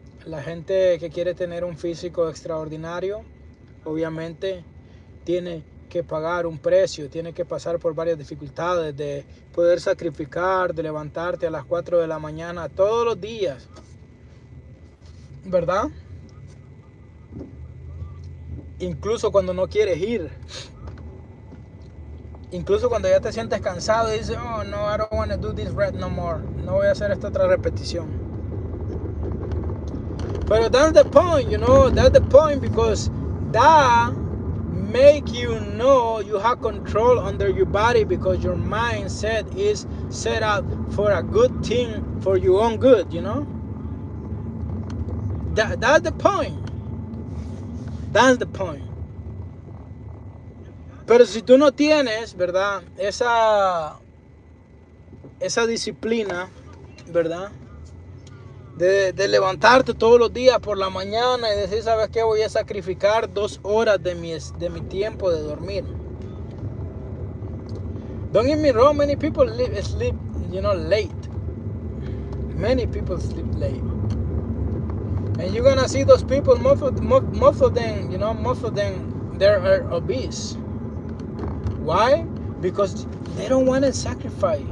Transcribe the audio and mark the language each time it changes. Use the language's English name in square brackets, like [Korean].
[Spanish] La gente que quiere tener un físico extraordinario, obviamente, tiene que pagar un precio, tiene que pasar por varias dificultades, de poder sacrificar, de levantarte a las 4 de la mañana todos los días, ¿verdad? Incluso cuando no quieres ir, incluso cuando ya te sientes cansado y dices, oh no, [English] I don't want to do this rep no more, [Spanish] no voy a hacer esta otra repetición. [English] But that's the point, that's the point, because that make you know you have control under your body, because your mindset is set up for a good thing, for your own good, That's the point. That's the point. [Spanish] Pero si tú no tienes, ¿verdad? Esa disciplina, ¿verdad? De levantarte todos los días por la mañana y decir, ¿sabes qué? Voy a sacrificar 2 horas de mi tiempo de dormir. [English] Don't get me wrong, many people sleep, late. Many people sleep late. And you're gonna see those people, most of them, they are obese. Why? Because they don't want to sacrifice.